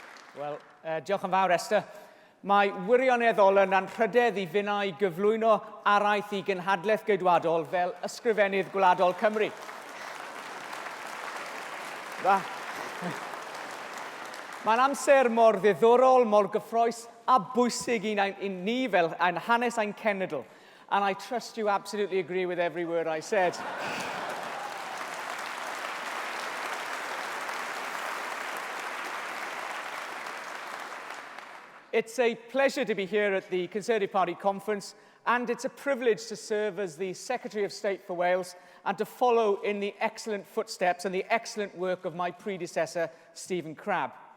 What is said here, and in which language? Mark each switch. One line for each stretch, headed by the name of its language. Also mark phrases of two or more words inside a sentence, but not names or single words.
Welsh: Wel, diolch yn fawr, Esther. Mae wirioneddol yn anrhydedd I fyna I gyflwyno araith I genhadlaeth geidwadol fel ysgrifennydd gwladol Cymru. Mae'n amser mor ddiddorol, mor gyffroes a bwysig I ni fel ein hanes ein cenedl.
English: And I trust you absolutely agree with every word I said. It's a pleasure to be here at the Conservative Party conference, and it's a privilege to serve as the Secretary of State for Wales and to follow in the excellent footsteps and the excellent work of my predecessor, Stephen Crabb.